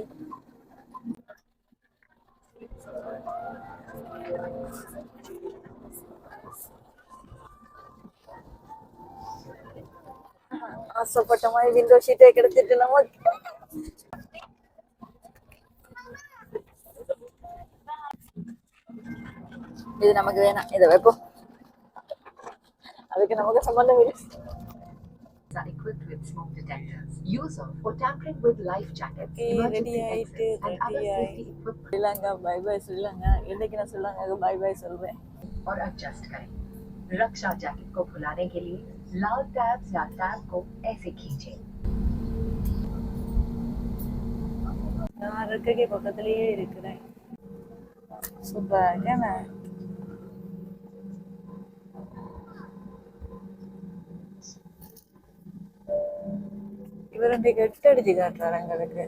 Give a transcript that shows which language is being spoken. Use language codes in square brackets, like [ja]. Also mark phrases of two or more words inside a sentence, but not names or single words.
[ta] ஆசைப்பட்ட மாதிரி [en] window seat [ta] கிடைச்சிட்டு நமக்கு. இது நமக்கு வேணாம், இதை வைப்போம். அதுக்கு நமக்கு சம்பந்தம் இல்லை. [en] Are equipped with smoke detectors. User for tampering with life jackets, emergency exits and other safety equipment. श्रीलंका bye bye श्रीलंका. [ta] இன்னைக்கு நான் श्रीलंका [en] bye bye [ta] சொல்றேன். [hi] और adjust करें. रक्षा जैकेट को खुलाने के लिए लाल टैब्स या टैब को ऐसे खींचें. [ta] நான் இருக்கே பக்கத்துலயே இருக்கிறேன். சூப்பர் ஏனா இவருடைய கெட்டு அடிச்சு காட்டுறாரு எங்களுக்கு.